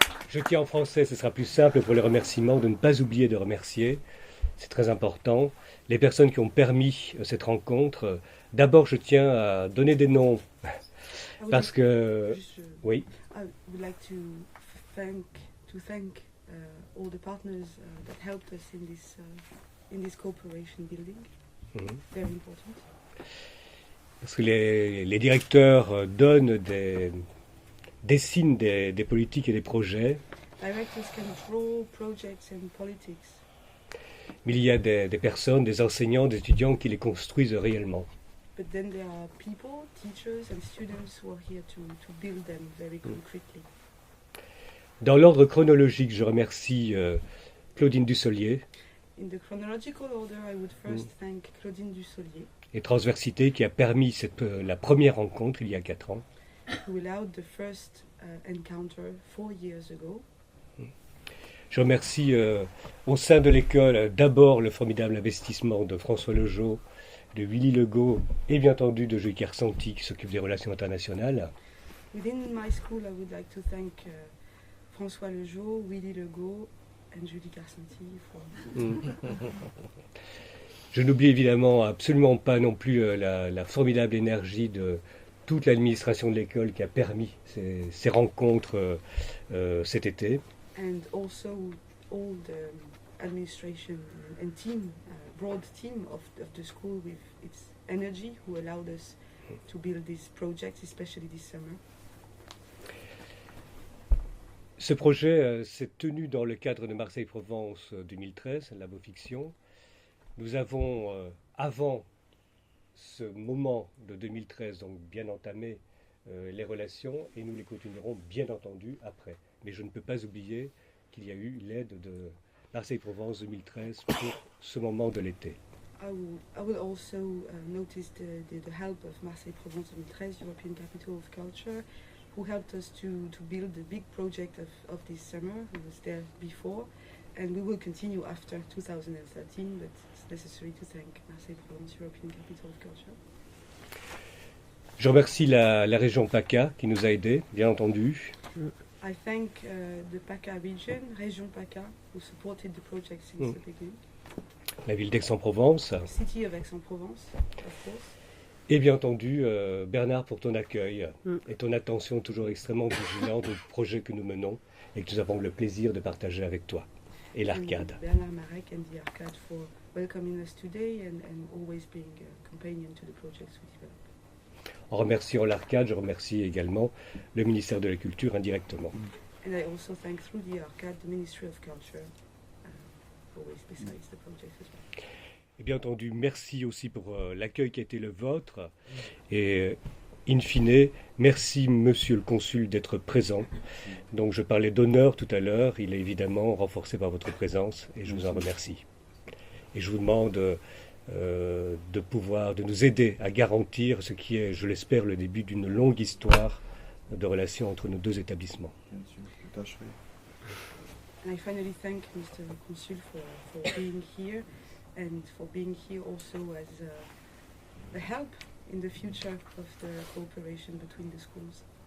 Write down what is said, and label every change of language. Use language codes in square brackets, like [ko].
[fr] Je tiens en français, ce sera plus simple pour les remerciements, de ne pas oublier de remercier, c'est très important, les personnes qui ont permis cette rencontre. D'abord, je tiens à donner des noms, parce que... Oui. [en] I would like to thank all the partners that helped us in this cooperation building. Very important. [fr] Parce que les directeurs donnent dessinent des politiques et des projets. [en] Directors can draw projects and politics. [fr] Mais il y a des personnes, des enseignants, des étudiants qui les construisent réellement. [en] But then there are people, teachers and students who are here to build them very concretely. [fr] Dans l'ordre chronologique, je remercie Claudine Dussolier. [en] In the chronological order, I would first thank Claudine Dussolier. [fr] Et Transversité qui a permis la première rencontre il y a 4 ans. [en] Who allowed the first encounter 4 years ago. [fr] Je remercie au sein de l'école d'abord le formidable investissement de François Lejeau, de Willy Legault et bien entendu de Julie Kersanti qui s'occupe des relations internationales. [en] Within my school, I would like to thank François Lejeau, Willy Legault and Julie Kersanti for... [fr] Je n'oublie évidemment absolument pas non plus la formidable énergie de toute l'administration de l'école qui a permis ces rencontres cet été. [en] And also all the administration and team, broad team of the school with its energy who allowed us to build these projects, especially this summer. [fr] Ce projet s'est tenu dans le cadre de Marseille-Provence 2013, La Beau Fiction. Nous avons, avant ce moment de 2013, donc bien entamé les relations et nous les continuerons bien entendu après. Mais je ne peux pas oublier qu'il y a eu l'aide de Marseille-Provence 2013 pour ce moment de l'été. [en] I will also notice the help of Marseille-Provence 2013, European Capital of Culture, who helped us to build the big project of this summer, who was there before, and we will continue after 2013, but it's necessary to thank Marseille-Provence, European Capital of Culture. [fr] Je remercie la région PACA qui nous a aidés, bien entendu. [en] I thank the PACA region, Région PACA, who supported the project since the beginning. [fr] La ville d'Aix-en-Provence. [en] City of Aix-en-Provence, of course. [fr] Et bien entendu, Bernard, pour ton accueil et ton attention toujours extrêmement vigilante aux projets que nous menons et que nous avons le plaisir de partager avec toi. Et l'Arcade. [en] Bernard Marek and the Arcade for welcoming us today and always being a companion to the projects we develop. [fr] En remerciant l'Arcade, je remercie également le ministère de la Culture indirectement. [en] And I also thank through the Arcade the Ministry of Culture, always besides the project as well. [fr] Et bien entendu, merci aussi pour l'accueil qui a été le vôtre. Et in fine, merci Monsieur le Consul d'être présent. Donc je parlais d'honneur tout à l'heure, il est évidemment renforcé par votre présence et je vous en remercie. Et je vous demande de nous aider à garantir ce qui est, je l'espère, le début d'une longue histoire de relations entre nos deux établissements. Bien sûr, je tâcherai. [en] And I finally thank Mr. Consul for being here and for being here also as a help in the future of the cooperation between the schools.